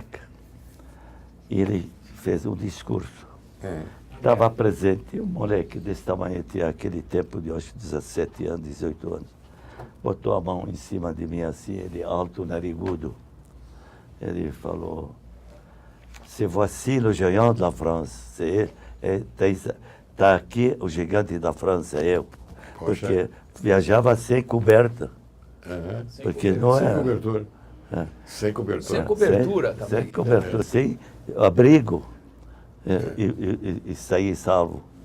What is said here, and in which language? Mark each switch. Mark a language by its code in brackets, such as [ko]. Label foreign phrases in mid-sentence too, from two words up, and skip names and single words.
[pt] E ele fez um discurso. Estava presente um moleque desse tamanho, tinha aquele tempo de, acho, 17 anos, 18 anos. Botou a mão em cima de mim assim, ele alto, narigudo. Ele falou, [fr] se voici le géant de la France, [pt] está aqui o gigante da França, eu. Poxa. Porque viajava sem coberta. Aham. Porque não Sem é... cobertor. É. Sem cobertor. Sem cobertura sem, também. sem cobertura, sem abrigo, e sair salvo.